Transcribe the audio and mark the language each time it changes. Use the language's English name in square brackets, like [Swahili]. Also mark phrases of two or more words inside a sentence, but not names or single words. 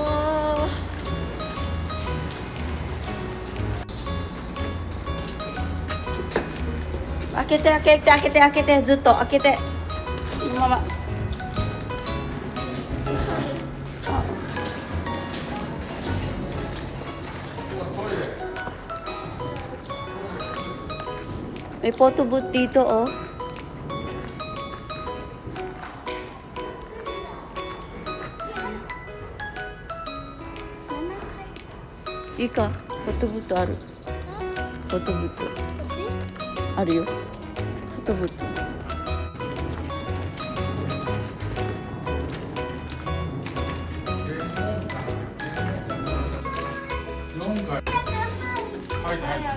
[Japanese] 開けて開けて開けて開けて、ずっと開けて。 [Filipino] このまま。May photo booth dito, oh. [Japanese] Ika, photo booth ある。フォトブート。あるよ。フォトブート。はいはい。